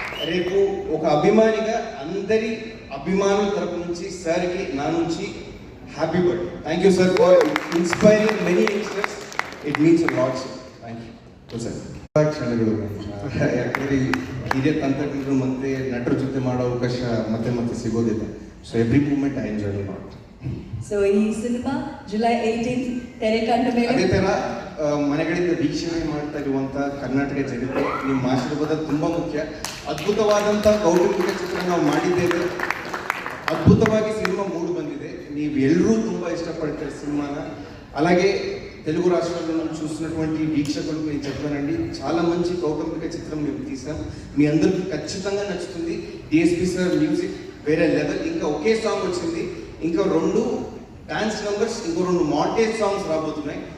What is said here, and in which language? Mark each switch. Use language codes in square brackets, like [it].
[te] రేపు ఒక అభిమానిగా అందరి అభిమానుల తరపు నుంచి సార్కి నా నుంచి [en] Happy birthday. Thank you sir for inspiring many youngsters. It means a lot sir. Thank you sir. [kn] ಕ್ಷಣಗಳು ಯಾಕಂದರೆ ಹಿರಿಯ ತಂತ್ರಜ್ಞರು ಮತ್ತು ನಟರ ಜೊತೆ ಮಾಡೋ ಅವಕಾಶ ಮತ್ತೆ ಮತ್ತೆ ಸಿಗೋದಿಲ್ಲ. [en] So every moment I enjoy a lot. [kn] So ಈ ಸಿನಿಮಾ ಜುಲೈ 18 ತೆರೆ ಕಂಡ ಮೇಲೆ ಅದೇ ಥರ ಮನೆಗಳಿಂದ ವೀಕ್ಷಣೆ ಮಾಡ್ತಾ ಇರುವಂಥ ಕರ್ನಾಟಕ ಜನತೆ ನಿಮ್ಮ ಆಶೀರ್ವಾದ ತುಂಬ ಮುಖ್ಯ. ಅದ್ಭುತವಾದಂಥ ಕೌಟುಂಬಿಕ ಚಿತ್ರ ನಾವು ಮಾಡಿದ್ದೇವೆ. ಅದ್ಭುತವಾಗಿ ಸಿನಿಮಾ ಮೂಡಿ ಬಂದಿದೆ. ನೀವು ಎಲ್ಲರೂ ತುಂಬ ಇಷ್ಟಪಡ್ತಾರೆ ಸಿನಿಮಾನ. [te] అలాగే తెలుగు రాష్ట్రాల్లో చూస్తున్నటువంటి వీక్షకులకు నేను చెప్పానండి, చాలా మంచి కౌటుంబిక చిత్రం మేము తీసాం. మీ అందరికీ ఖచ్చితంగా నచ్చుతుంది. డిఎస్పీ సార్ మ్యూజిక్ వేరే లెవెల్. ఇంకా ఒకే సాంగ్ వచ్చింది, ఇంకా 2 డాన్స్ నంబర్స్, ఇంకో 2 మాంటేజ్ సాంగ్స్ రాబోతున్నాయి.